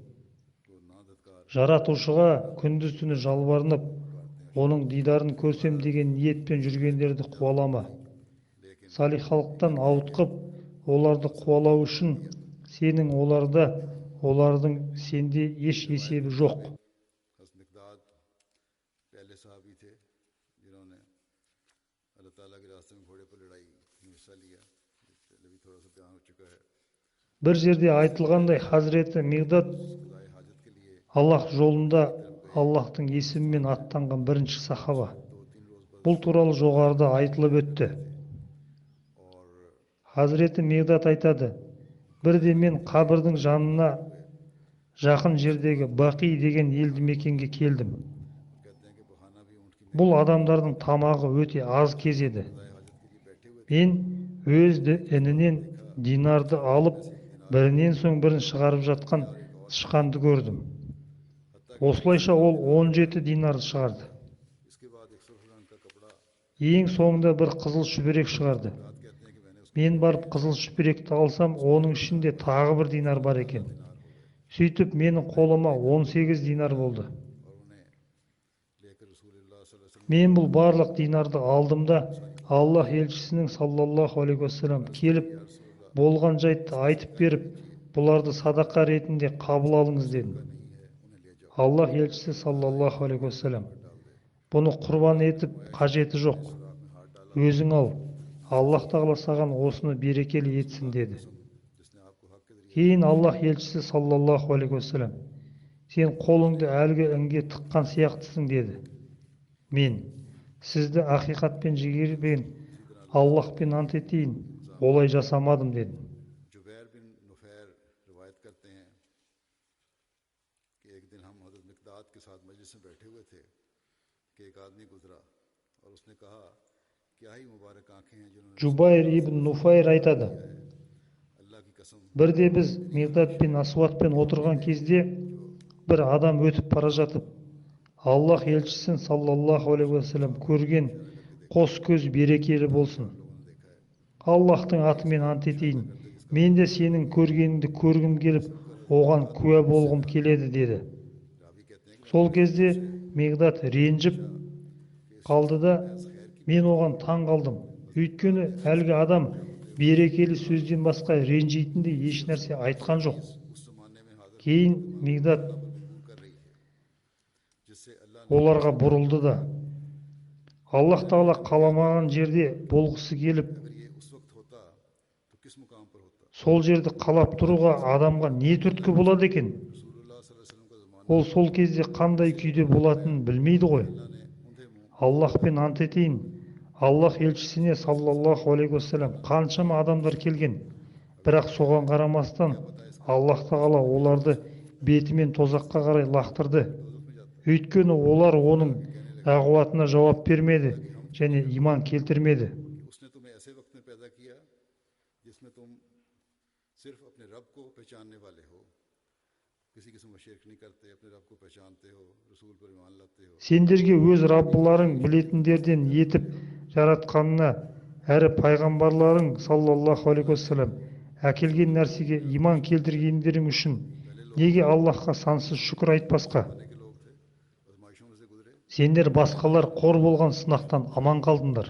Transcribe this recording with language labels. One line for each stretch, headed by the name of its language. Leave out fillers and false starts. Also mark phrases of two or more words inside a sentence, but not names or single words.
Kazakh: Жаратушыға күндіз түні жалбарынып, оның дидарын көрсем деген ниетпен жүргендерді қуалама. Салих халықтан ауытқып, оларды қуалау үшін сенің оларда, олардың сенде еш есебі жоқ.
Urdu: حضرت مقداد پہلے صحابی تھے جنہوں نے اللہ تعالیٰ کے راستے میں گھوڑے پر لڑائی میں حصہ لیا. پہلے بھی تھوڑا سا بیان ہو چکا ہے.
Kazakh: Бір жерде айтылғандай Хазіреті Мигдат
Urdu: خدائے حاجت کے لیے
Kazakh: Аллах жолында Аллахтың есімімен аттанған бірінші сахаба. Бұл туралы жоғарыда айтылып өтті. Хазіреті Мигдат айтады, бірде мен қабірдің жанына жақын жердегі Бақи деген елді мекенге келдім.
Urdu: کہتے ہیں کہ بہانہ بھی اونٹ کی
Kazakh: Бұл адамдардың тамағы өте аз кез еді. Мен өз інінен динарды алып, бірінен соң бірін шығарып жатқан тышқанды көрдім. Осылайша ол 17 динарды шығарды.
Urdu: اس کے بعد ایک سرخ رنگ کا کپڑا
Kazakh: Ең соңында бір қызыл шүберек шығарды.
Urdu: کہتے ہیں کہ میں نے اس کو
Kazakh: Мен барып қызыл шүберекті алсам, оның ішінде тағы бір динар бар екен. Сөйтіп менің қолыма 18 динар болды.
Urdu: اور انہیں لے کر رسول اللہ
Arabic: صلى الله عليه وسلم
Kazakh: Мен бұл барлық динарды алдым да Аллах елшісінің
Arabic: صلى الله عليه وسلم
Kazakh: келіп, болған жайтты айтып беріп, бұларды садақа ретінде қабыл алыңыз дедім. Аллах елшісі
Arabic: صلى الله عليه وسلم,
Kazakh: бұны құрбан етіп қажеті жоқ. Өзің ал, Аллах Тағала саған осыны берекелі етсін деді.
Urdu: جس نے آپ کو حق کے ذریعے
Kazakh: Кейін Аллах елшісі
Arabic: صلى الله عليه وسلم,
Kazakh: сен қолыңды әлгі інге тыққан сияқтысың деді. Мен сізді ақиқатпен жігермен Аллахпен ант етейін, олай жасамадым дедім.
Urdu: جبیر بن نفیر روایت کرتے ہیں کہ ایک دن ہم حضرت مقداد کے ساتھ مجلس میں بیٹھے ہوئے تھے کہ ایک آدمی گزرا اور اس نے کہا کیا ہی مبارک آنکھیں ہیں جنہوں نے
Kazakh: Жубайр ибн Нуфайр айтады,
Urdu: اللہ کی قسم
Kazakh: бірде біз Мигдат пен Асуатпен отырған кезде бір адам өтіп бара жатып, Аллах елшісін
Arabic: صلى الله عليه وسلم
Kazakh: көрген қос көз берекелі болсын. Аллахтың атымен ант етейін, мен де сенің көргеніңді көргім келіп, оған куә болғым келеді деді. Сол кезде Мигдат ренжіп қалды да, мен оған таң қалдым. Өйткені әлгі адам берекелі сөзден басқа ренжитіндей еш нәрсе айтқан жоқ. Кейін Мигдат
Urdu: جس سے اللہ
Kazakh: оларға бұрылды да, Аллах Тағала қаламаған жерде болғысы келіп,
Urdu: اگر یہ اس وقت ہوتا تو کس مقام پر ہوتا.
Kazakh: сол жерді қалап тұруға адамға не түрткі болады екен?
Urdu: رسول اللہ
Arabic: صلى الله عليه وسلم
Urdu: کا زمانہ
Kazakh: Ол сол кезде қандай күйде болатынын білмейді ғой.
Urdu: نے انہیں منہ
Kazakh: Аллахпен ант етейін, Аллах елшісіне
Arabic: صلى الله عليه وسلم
Kazakh: қаншама адамдар келген. бірақ соған қарамастан Аллах тағала оларды бетімен тозаққа қарай лақтырды. Өйткені олар оның дағуатына жауап бермеді және иман келтірмеді.
Urdu: اس نے تمہیں ایسے وقت میں پیدا کیا جس میں تم صرف اپنے رب کو پہچاننے والے ہو، کسی قسم کا شرک نہیں کرتے، اپنے رب کو پہچانتے ہو، رسول پر ایمان لاتے ہو.
Kazakh: Сендерге өз Раббыларың білетіндерден етіп жаратқанына әрі пайғамбарларың
Arabic: صلى الله عليه وسلم
Kazakh: әкелген нәрсеге иман келтіргендерің үшін неге Аллахқа сансыз шүкір айтпасқа? Сендер басқалар қор болған сынақтан аман қалдыңдар.